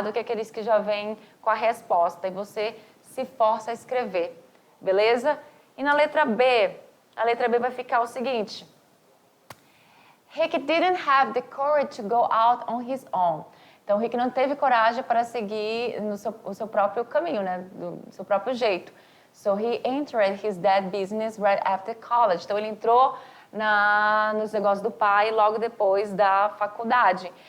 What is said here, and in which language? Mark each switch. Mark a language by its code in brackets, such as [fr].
[pt] Do que aqueles que já vêm com a resposta e você se força a escrever, beleza? E na letra B, a letra B vai ficar o seguinte: Rick didn't have the courage to go out on his own. Então, o Rick não teve coragem para seguir o seu próprio caminho, né? Do seu próprio jeito. [en] So, he entered his dad business right after college. [pt] Então, ele entrou nos negócios do pai logo depois da faculdade.